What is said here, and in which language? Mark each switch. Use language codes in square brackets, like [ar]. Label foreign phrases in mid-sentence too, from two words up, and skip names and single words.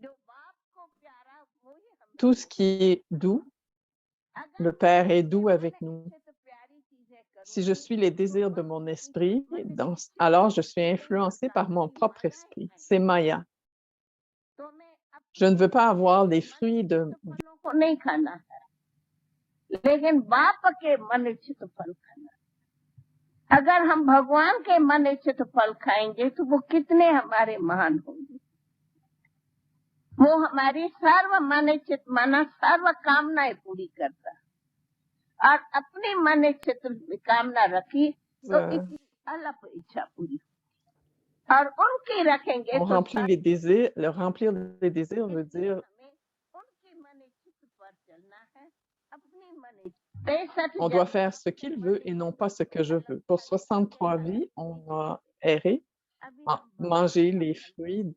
[fr] Tout ce qui est doux, le Père est doux avec nous. Si je suis les désirs de mon esprit, alors je suis influencée par mon propre esprit. C'est Maya. Je ne veux pas avoir les fruits de... [hi] लेकिन बाप के मन इच्छित फल खाना। अगर हम भगवान के मन इच्छित फल खाएंगे तो वो कितने हमारे महान होंगे। वो हमारी सर्व मन इच्छित माना सर्व कामनाएं पूरी करता और अपनी मन इच्छित कामना रखी तो अल्प इच्छा पूरी और उनकी रखेंगे [fr] On remplit les désirs. Le remplir les désirs veut dire on doit faire ce qu'il veut et non pas ce que je veux. Pour 63 vies, on a erré, mangé les fruits.